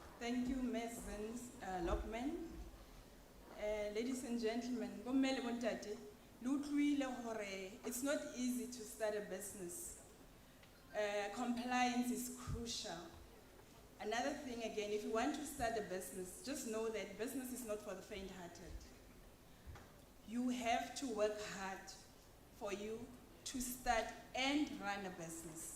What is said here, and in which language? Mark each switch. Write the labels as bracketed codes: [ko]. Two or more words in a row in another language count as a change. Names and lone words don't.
[en] Thank you, Ms. Lockman. Ladies and gentlemen, [st] bommele bontate, lo utlwile hore [en] it's not easy to start a business. Compliance is crucial. Another thing again, if you want to start a business, just know that business is not for the faint-hearted. You have to work hard for you to start and run a business.